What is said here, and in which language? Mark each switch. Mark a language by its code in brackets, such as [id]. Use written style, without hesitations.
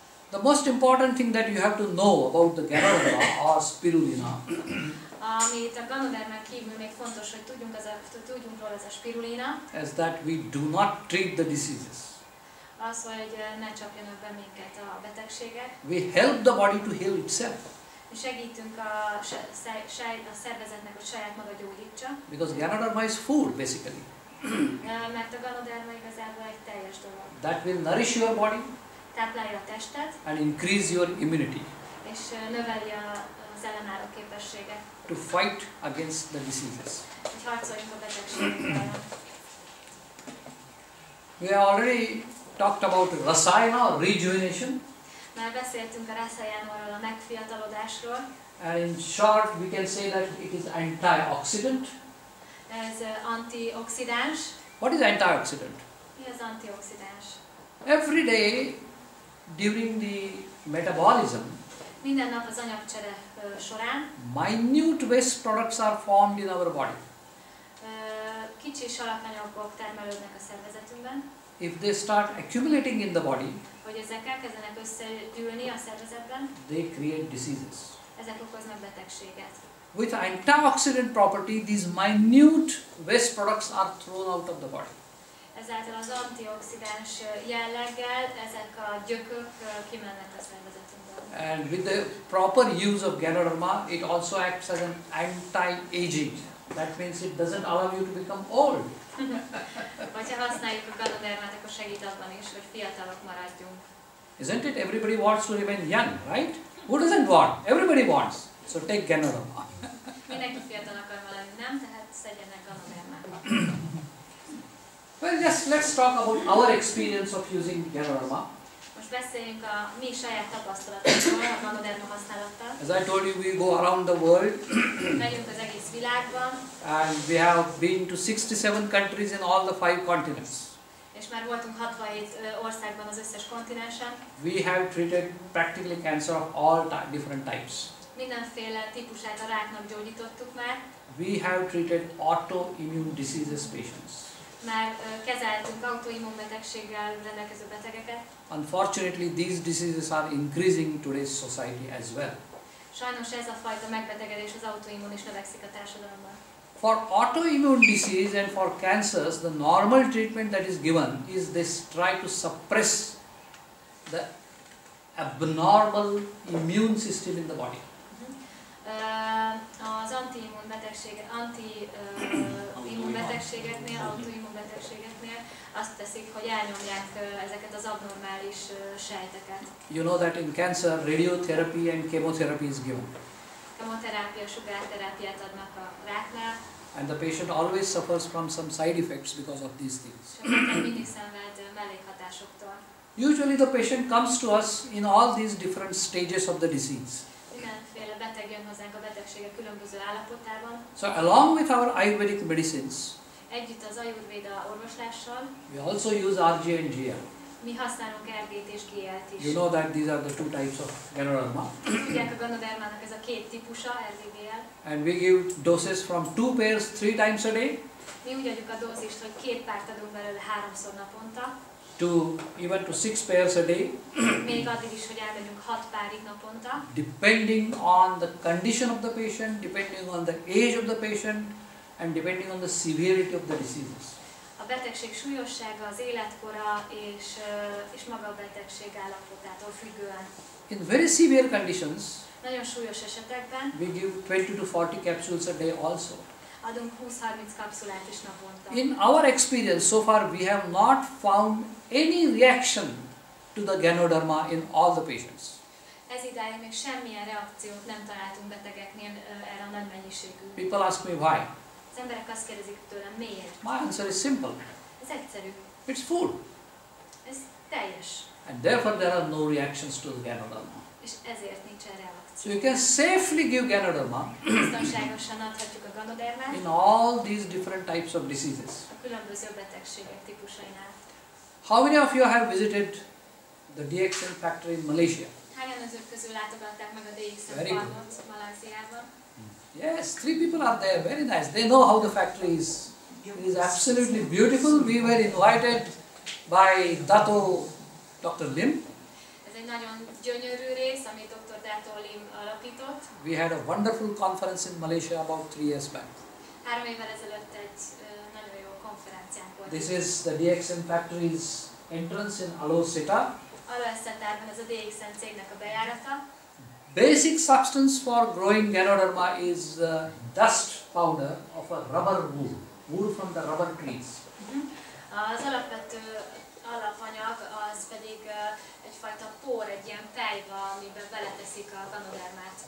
[en] The most important thing that you have to know about the Ganoderma or spirulina [hu] Amit a Ganodermán kívül még fontos, hogy tudjunk róla, ez a spirulina, [en] is that we do not treat the diseases. [hu] az, hogy ne csapjanak be minket a betegségek. [en] We help the body to heal itself. [hu] Mi segítünk a szervezetnek, hogy saját maga gyógyítsa, [en] Because Ganoderma is food basically. [hu] mert a Ganoderma igazából egy teljes dolog. [en] That will nourish your body [hu] Táplálja a testet, [en] and increase your immunity [hu] és növeli az ellenálló képességet, [en] to fight against the diseases. [hu] hogy harcoljunk a betegségekkel. [en] We have already talked about rasayana or rejuvenation. [hu] Már beszéltünk a raszayanról, a megfiatalodásról. [en] And in short, we can say that it is antioxidant. [hu] Ez antioxidáns. [en] What is antioxidant? [hu] Mi az antioxidáns? [en] Every day during the metabolism, [hu] Minden nap az anyagcsere során [en] minute waste products are formed in our body. [hu] kicsi alapanyagok termelődnek a szervezetünkben. [en] If they start accumulating in the body, [hu] Hogy ezek elkezdenek összegyűlni a szervezetben, [en] they create diseases. [hu] ezek okoznak betegséget. [en] With antioxidant property, these minute waste products are thrown out of the body. [hu] Ezáltal az antioxidáns jelleggel ezek a gyökök kimennek a szervezetünkből. [en] And with the proper use of Ganoderma, it also acts as an anti-aging. That means it doesn't allow you to become old. [hu] Vagy ha használjuk a Ganodermát, akkor segít abban is, hogy fiatalok maradjunk. [en] Isn't it? Everybody wants to remain young, right? Who doesn't want? Everybody wants. So take Ganoderma. [hu] Mindenki fiatal akar maradni, nem? Tehát szedjenek Ganodermát. [en] Well, just let's talk about our experience of using Ganoderma. [hu] Most beszéljünk a mi saját tapasztalatokról a Ganoderma használattal. [en] As I told you, we go around the world [hu] Megyünk az egész világban, [en] and we have been to 67 countries in all the 5 continents. [hu] és már voltunk 67 országban az összes kontinensen. [en] We have treated practically cancer of all different types. [hu] Mindenféle típusát a ráknak gyógyítottuk már. [en] We have treated autoimmune diseases patients. [hu] Már kezeltünk autoimmunbetegséggel rendelkező betegeket. [en] Unfortunately, these diseases are increasing in today's society as well. [hu] Sajnos ez a fajta megbetegedés, az autoimmun is növekszik a társadalomban. [en] For autoimmune disease and for cancers, the normal treatment that is given is they try to suppress the abnormal immune system in the body. [hu] Az anti-immunbetegségeknél, autoimmunbetegségeknél azt teszik, hogy elnyomják ezeket az abnormális sejteket. [en] You know that in cancer, radiotherapy and chemotherapy is given. [hu] Kemoterápia, sugárterápiát adnak a ráknál. [en] And the patient always suffers from some side effects because of these things. [hu] És a beteg mindig szenved mellékhatásoktól. [en] Usually the patient comes to us in all these different stages of the disease. [hu] Mindenféle beteg jön hozzánk a betegségek különböző állapotában. [en] So along with our Ayurvedic medicines, [hu] Együtt az Ajurvéda orvoslással [en] we also use RG and GL. [hu] mi használunk RG-t és GL-t is. [en] You know that these are the two types of Ganoderma. [hu] Tudják, a ganodermának ez a két típusa, RG-GL. [en] And we give doses from 2 pairs 3 times a day [hu] Mi úgy adjuk a dózist, hogy 2 párt adunk belőle 3-szor naponta, [en] to even to 6 pairs a day, [hu] még addig is, hogy elmegyünk 6 párig naponta, [en] depending on the condition of the patient, depending on the age of the patient, and depending on the severity of the diseases. [hu] a betegség súlyossága, az életkora és maga a betegség állapotától függően. [en] In very severe conditions, [hu] Nagyon súlyos esetekben [en] we give 20 to 40 capsules a day also. [hu] adunk 20-30 kapszulát is naponta. [en] In our experience, so far we have not found any reaction to the Ganoderma in all the patients. [hu] Ez idáig még semmilyen reakciót nem találtunk betegeknél erre a nagy mennyiségű. [en] People ask me why. [hu] Az emberek azt kérdezik tőlem, miért? [en] My answer is simple. [hu] Ez egyszerű. [en] It's food. [hu] Ez teljes. [en] And therefore there are no reactions to the Ganoderma. [hu] És ezért nincsen [en] So [hu] reakció. [en] you can safely give Ganoderma [hu] Biztonságosan adhatjuk a ganodermát [en] in all these different types of diseases. [hu] a különböző betegségek típusainál. [en] How many of you have visited the DXN factory in Malaysia? [hu] Hányan önök közül látogatták meg a DXN [en] Very good. [hu] farmot Malajziában? [en] Yes, 3 people are there. Very nice. They know how the factory is. It is absolutely beautiful. We were invited by Dr. Lim. [hu] Ez egy nagyon gyönyörű rész, amit Dr. Dato Lim alapított. [en] We had a wonderful conference in Malaysia about 3 years back. [hu] 3 évvel ezelőtt egy nagyon jó konferenciánk volt. [en] This is the DXN factory's entrance in Aloseta. [hu] Alóeszetárban ez a DXN cégnek a bejárata. [en] Basic substance for growing Ganoderma is dust powder of a rubber wool, wool from the rubber trees. [hu] Az alapvető alapanyag az pedig egyfajta por, egy ilyen pelyva, amiben beleteszik a ganodermát.